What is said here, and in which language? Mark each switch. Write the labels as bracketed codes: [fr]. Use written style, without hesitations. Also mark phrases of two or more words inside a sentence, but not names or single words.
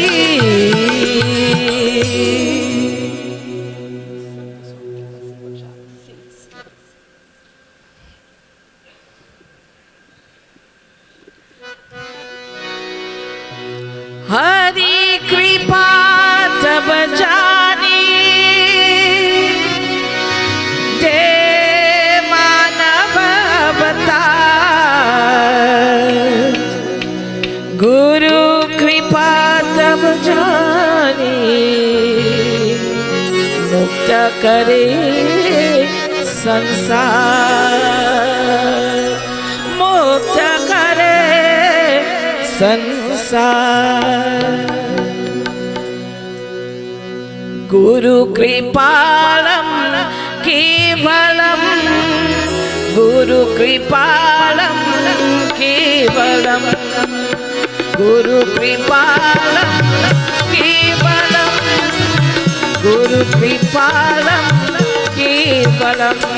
[hi] हरि कृपा तब जानी दे मानव अवतार गुरु कृपा तब जानी मुक्त करे संसार मुक्त करे [sa] संसार गुरु कृपालम केवलम गुरु कृपालम केवलम गुरु कृपालम केवलम गुरु कृपालम केवलम